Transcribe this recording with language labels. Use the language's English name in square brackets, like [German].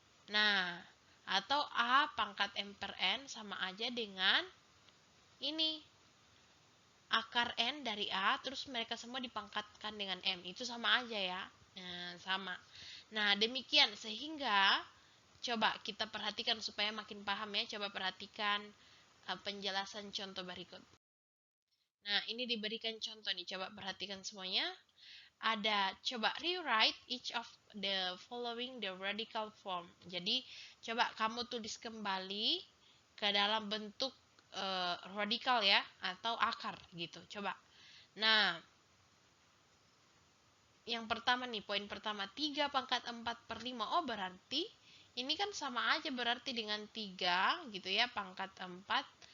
[Indonesian] Nah, atau A pangkat M per N sama aja dengan ini akar N dari A, terus mereka semua dipangkatkan dengan M. Itu sama aja ya. Nah, sama. Nah, demikian sehingga coba kita perhatikan supaya makin paham ya. Coba perhatikan penjelasan contoh berikut. Nah, ini diberikan contoh nih. Coba perhatikan semuanya. Ada, coba [English] rewrite each of the following the radical form. [Indonesian] Jadi, coba kamu tulis kembali ke dalam bentuk radikal ya, atau akar gitu. Coba. Nah, yang pertama nih, poin pertama, 3 pangkat 4 per 5. Oh, berarti ini kan sama aja berarti dengan 3 gitu ya, pangkat 4.